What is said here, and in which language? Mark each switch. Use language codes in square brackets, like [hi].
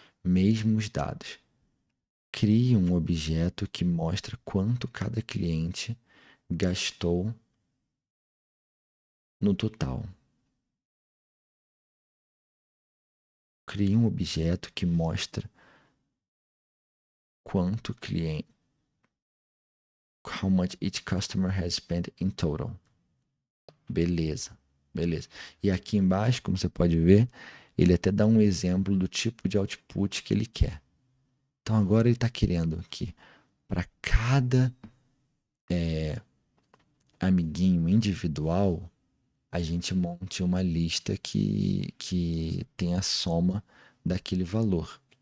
[pt] Mesmos dados. Crie um objeto que mostra quanto cada cliente gastou no total. Crie um objeto que mostra quanto cliente... [en] How much each customer has spent in total. [pt] Beleza, beleza. E aqui embaixo, como você pode ver, ele até dá um exemplo do tipo de output que ele quer. Então agora ele está querendo que para cada amiguinho individual, a gente monte uma lista que tem a soma daquele valor.